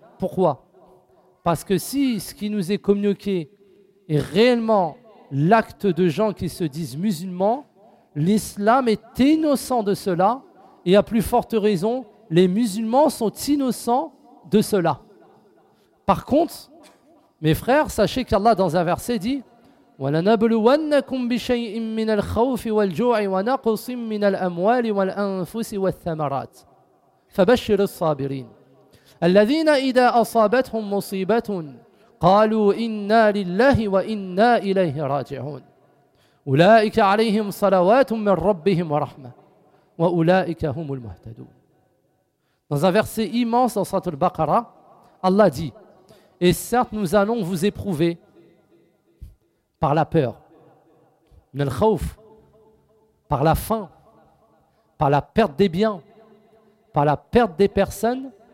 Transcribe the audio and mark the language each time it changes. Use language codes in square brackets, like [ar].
[fr] Pourquoi ? Parce que si ce qui nous est communiqué et réellement l'acte de gens qui se disent musulmans, l'islam est innocent de cela, et à plus forte raison, les musulmans sont innocents de cela. Par contre, mes frères, sachez qu'Allah dans un verset dit: [ar] وَلَنَبْلُوَنَّكُمْ بِشَيْءٍ مِّنَ الْخَوْفِ وَالْجُوعِ وَنَقْصٍ مِّنَ الْأَمْوَالِ وَالْأَنفُسِ وَالثَّمَرَاتِ فَبَشِّرِ الصَّابِرِينَ الَّذِينَ إِذَا أَصَابَتْهُمْ مُصِيبَةٌ قالوا إنا لله وإنا إليه راجعون أولئك عليهم صلوات من ربهم ورحمة وأولئك هم المهتدون. [fr] Dans un verset immense dans sourate Al-Baqarah, Allah dit: et certes nous allons vous éprouver par la peur, al-khawf, par la faim, par la perte des biens, par la perte des personnes.